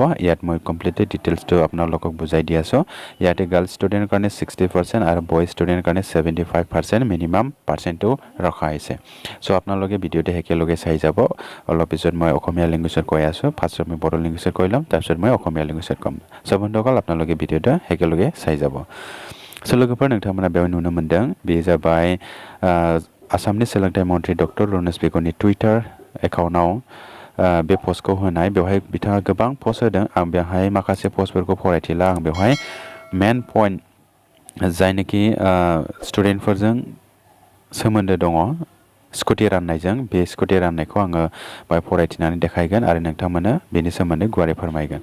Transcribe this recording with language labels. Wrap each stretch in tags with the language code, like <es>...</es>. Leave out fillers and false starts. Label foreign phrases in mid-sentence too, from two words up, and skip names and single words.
<as>ইয়াত মই</as> <en>completely details</en> <as>আপোনালোকক বুজাই দি আছোঁ। ইয়াতে</as> <en>girls student</en> <as>কাৰণে 60% আৰু</as> <en>boys student</en> <as>কাৰণে 75%</as> <en>minimum percent</en> <as>ৰখা হৈছে। চ' আপোনালোকে ভিডিঅ'টো একেলগে চাই যাব। অলপ পিছত মই অসমীয়া লেংগুৱেজত কৈ আছোঁ। ফাৰ্ষ্টত মই বড়ো লেংগুৱেজত কৈ ল'ম, তাৰপিছত মই অসমীয়া লেংগুৱেজত ক'ম। চ' বন্ধুসকল আপোনালোকে ভিডিঅ'টো একেলগে চাই যাব।</as> <brx>চ' लोगोफोर नोंथांमोना बेयाव नुनो मोनदों बे जाबाय आसामनि सोलोंथाइ मन्थ्रि डक्टर रनेश पेगुनि टुइटार एकाउन्टआव बे पस्टखौ होनाय। बेवहाय बिथाङा गोबां पस्ट होदों। आं बेवहाय माखासे पस्टफोरखौ फरायथिला। आं बेवहाय</brx> <en>main point</en> <brx>जायनाखि स्टुडेन्टफोरजों सोमोन्दो दङ स्कुटि राननायजों, बे स्कुटि राननायखौ आङो बाय फरायथिनानै देखायगोन आरो नोंथांमोननो बेनि सोमोन्दै गुवारै फोरमायगोन।</brx>